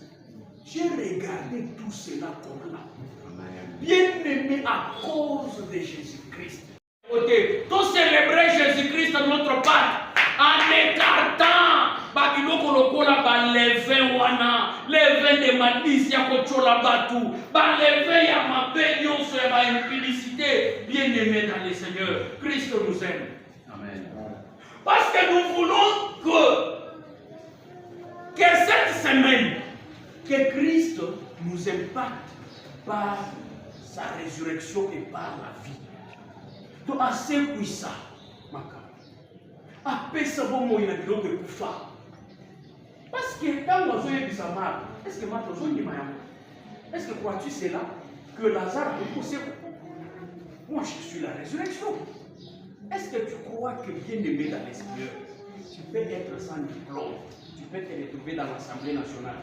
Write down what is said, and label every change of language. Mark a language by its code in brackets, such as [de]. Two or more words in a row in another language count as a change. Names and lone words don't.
[fr] J'ai regardé tout cela comme là. Bien aimé à cause de Jésus-Christ. Tout célébrer Jésus-Christ notre Pâque en écartant [ln] Babiloko lokola [fr] les vins wana, les vins de malice [ln] ya kochola batu, [fr] les vins [ln] ya mabe nyonso ya ba [fr] impudicité, bien aimé dans le Seigneur. Christ nous aime. Amen. Parce que nous voulons que cette semaine, que Christ nous impacte par sa résurrection et par la vie. Donc assez puissant, [ln] apesa bomo ina biloko ekufa. [fr] Parce que quand nous avons eu sa mort, est-ce que maintenant nous avons est-ce que crois-tu cela que Lazare a poussé? Moi je suis la résurrection. Est-ce que tu crois que bien aimé dans l'Esprit, tu peux être sans diplôme, tu peux te retrouver dans l'Assemblée nationale?